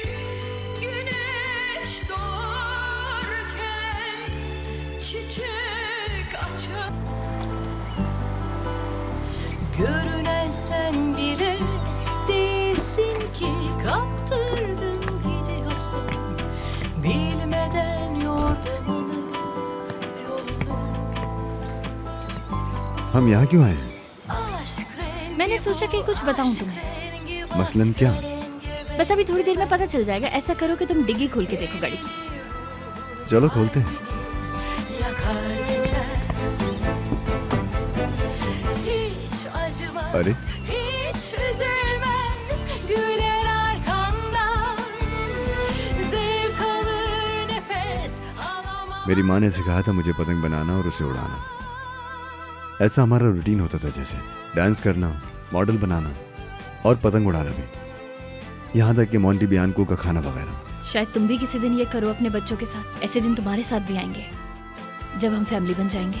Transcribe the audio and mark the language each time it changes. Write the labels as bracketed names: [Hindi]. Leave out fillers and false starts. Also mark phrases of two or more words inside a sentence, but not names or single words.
[Turkish] Güneş doğarken, çiçek açar. Görünen sen bile değilsin ki, kaptırdın gidiyorsun. Bilmeden yordamını, yolunu. [Hindi] हम यहाँ क्यों आए हैं? मैंने सोचा कि कुछ बताऊं तुम्हें। मसलन क्या? बस अभी थोड़ी देर में पता चल जाएगा। ऐसा करो कि तुम डिग्गी खोल के देखो गाड़ी की। चलो खोलते हैं। [Turkish] Yakar geçer. Hiç acımaz, [Hindi] अरे [Turkish] hiç üzülmez, güler arkandan. Zevk alır nefes alamaz. [Hindi] मेरी माँ ने सिखाया था मुझे पतंग बनाना और उसे उड़ाना। ऐसा हमारा रूटीन होता था, जैसे डांस करना, मॉडल बनाना और पतंग उड़ाना भी, यहाँ तक कि मोंटी बियानको का खाना वगैरह। शायद तुम भी किसी दिन ये करो अपने बच्चों के साथ। ऐसे दिन तुम्हारे साथ भी आएंगे जब हम फैमिली बन जाएंगे।